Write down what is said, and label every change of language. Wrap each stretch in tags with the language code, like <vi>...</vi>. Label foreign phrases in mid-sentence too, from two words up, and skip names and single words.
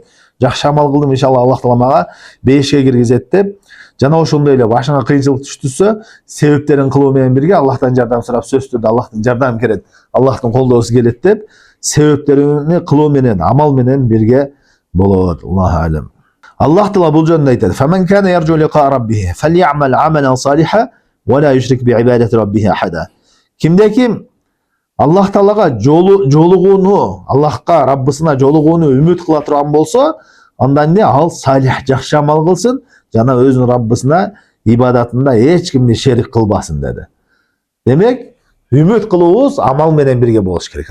<ky>Жакшы амал кылдым, иншалла Аллах Таала мага бейишке киргизет деп, жана ошондой эле башыңа кыйынчылык түштүсө, себептерин кылуу менен бирге Аллахтан жардам сурап, сөзсүз түрдө Аллахтын жардам керет, Аллахтын колдоосу келет деп, себептерини кылуу менен, амал менен бирге болот.</ky> <ar>الله أعلم.</ar> <ky>Аллах Таала бул жөнүндө айтат:</ky> <ar>"فمن كان يرجو لقاء ربه فليعمل عملا صالحا ولا يشرك بعبادة ربه أحدا."</ar> <ky>Кимде ким Аллах Таалага жолугууну, Аллахка, Раббысына жолугууну үмүт кыла турган болсо, анда эмне? Ал салих, жакшы амал кылсын, жана өзүнүн Раббысына ибадатында эч кимди шерик кылбасын деди. Демек, үмүт кылуубуз амал менен бирге болуш керек.</ky>